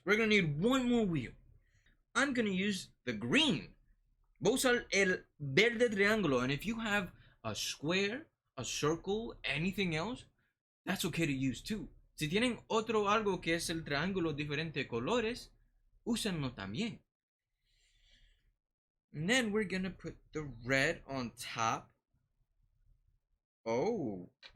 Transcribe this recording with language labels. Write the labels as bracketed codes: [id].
[en] We're going to need one more wheel. I'm going to use the green. [es] Voy a usar el verde triángulo. [en] And if you have a square, a circle, anything else, that's okay to use too. [es] Si tienen otro algo que es el triángulo diferente colores, úsenlo también. [en] And then we're gonna put the red on top. Oh.